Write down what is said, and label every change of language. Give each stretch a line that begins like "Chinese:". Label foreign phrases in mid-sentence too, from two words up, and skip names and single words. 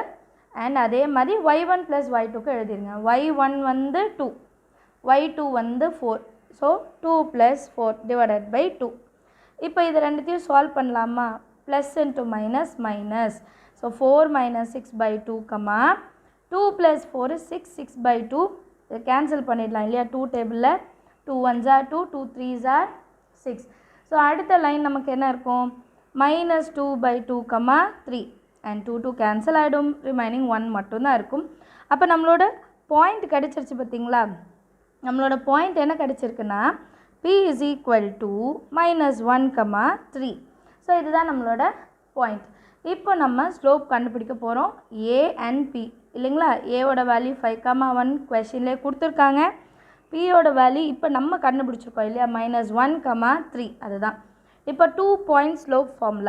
Tamil: அண்ட் அதே மாதிரி y1 + y2க்கு எழுதிடுங்க. y1 வந்து 2, y2 வந்து 4.
English: So 2 + 4 divided by 2.
Tamil: இப்போ இது ரெண்டுத்தையும் சால்வ் பண்ணலாமா?
English: plus into minus minus. So 4 - 6/2, 2 + 4 is 6, 6/2.
Tamil: இதை கேன்சல் பண்ணிடலாம் இல்லையா? 2 டேபிளில்
English: 2 1s are 2, 2 3s are 6.
Tamil: ஸோ அடுத்த லைன் நமக்கு என்ன இருக்கும்? -2/2, 3 அண்ட் 2 2 கேன்சல் ஆகிடும். ரிமைனிங் 1 மட்டும்தான் இருக்கும். அப்போ நம்மளோட பாயிண்ட் கிடச்சிருச்சு பார்த்தீங்களா? நம்மளோட பாயிண்ட் என்ன கிடச்சிருக்குன்னா
English: P is equal to -1, 3.
Tamil: ஸோ இதுதான் நம்மளோட பாயிண்ட். இப்போ நம்ம ஸ்லோப் கண்டுபிடிக்க போகிறோம் A and P இல்லைங்களா? ஏவோட வேல்யூ 5,1 கொஷின்லேயே கொடுத்துருக்காங்க. Pயோட வேல்யூ இப்போ நம்ம கண்டுபிடிச்சிருக்கோம் இல்லையா? -1, 3. அதுதான் இப்போ 2
English: point slope formula.